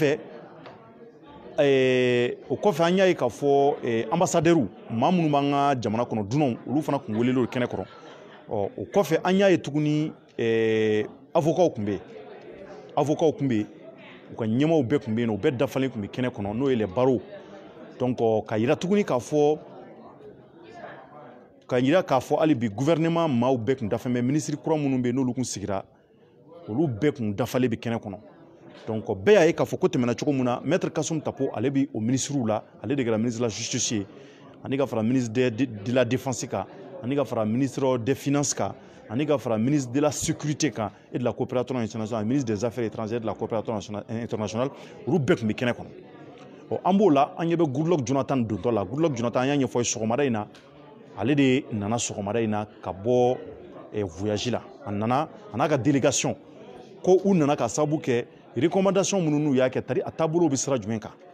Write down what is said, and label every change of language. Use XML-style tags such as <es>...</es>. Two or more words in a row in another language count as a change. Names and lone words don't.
<bm>kɔfɛ an y'a ye k'a fɔ ambassadɛriw maa minnu b'an ka jamana kɔnɔ dunanw olu fana tun welelen kɛnɛ kɔrɔ o kɔfɛ an y'a ye tuguni avocats tun bɛ yen u ka ɲɛmaaw bɛɛ tun bɛ yen u bɛɛ dafalen tun bɛ kɛnɛ kɔnɔ n'o ye</bm> <fr>les barreaux</fr> <bm>donc ka yira tuguni k'a fɔ hali bi gouvernement maaw bɛɛ tun dafalen bɛ ministre kura minnu bɛ yen n'olu tun sigira olu bɛɛ tun dafalen bɛ kɛnɛ kɔnɔ donc bɛɛ y'a ye k'a fɔ ko tɛmɛna cogo min na maître Kasum Tapo ale bɛ o ministrew la ale de kɛra</bm> <fr>ministre de la justice</fr> <bm>ye ani ka fara</bm> <fr>ministre de la défense</fr> <bm>kan ani ka fara ministre</bm> <fr>des finances</fr> <bm>kan ani ka fara</bm> <fr>ministre de la sécurité kan et de la coopération internationale ministre des affaires étrangères de la coopération internationale</fr> <bm>olu bɛɛ tun bɛ kɛnɛ kɔnɔ an b'o la an ɲɛ bɛ Goodluck Jonathan dontɔ la Goodluck Jonathan an y'a ɲɛfɔ sɔgɔmada in na ale de nana sɔgɔmada in na ka bɔ voyage la a nana a n'a ka délégation ko u nana ka sababu kɛ recommandation minnu n'u y'a kɛ tari a taabolo bɛ sira jumɛn kan</bm>